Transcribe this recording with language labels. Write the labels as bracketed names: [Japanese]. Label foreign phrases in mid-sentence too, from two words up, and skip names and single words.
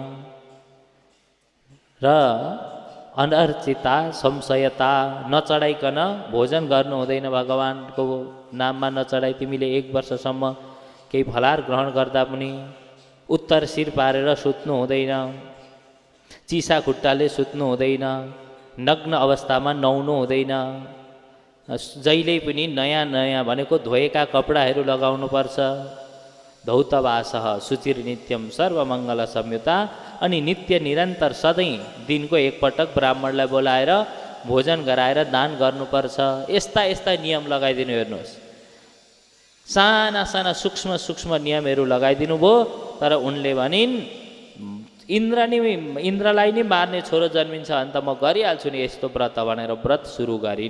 [Nepali] र [Sanskrit] अनर्चिता संशयता [Nepali] नचढाइकन भोजन गर्नु हुँदैन, भगवानको नाममा नचढाइ तिमीले 1 वर्षसम्म केही फलार ग्रहण गर्दा पनि, उत्तर शिर पारेर सुत्नु हुँदैन, चिसा खुट्टाले सुत्नु हुँदैन, नग्न अवस्थामा नुहाउनु हुँदैन, जहिले पनि नयाँ नयाँ भनेको धोएका कपडाहरू लगाउनुपर्छ, [Sanskrit] धौतवासः शुचिर नित्यम सर्वमङ्गल संयुता, [Nepali] अनि नित्य निरन्तर सधैँ दिनको 1 पटक ब्राह्मणलाई बोलाएर भोजन गराएर दान गर्नुपर्छ। यस्ता यस्ता नियम लगाइदिनु। हेर्नुहोस्, साना साना सूक्ष्म सूक्ष्म नियमहरू लगाइदिनु भयो। तर उनले भनिन् इन्द्रलाई नि मार्ने छोरो जन्मिन्छ भने त म गरिहाल्छु नि यस्तो व्रत भनेर व्रत सुरु गरिन्।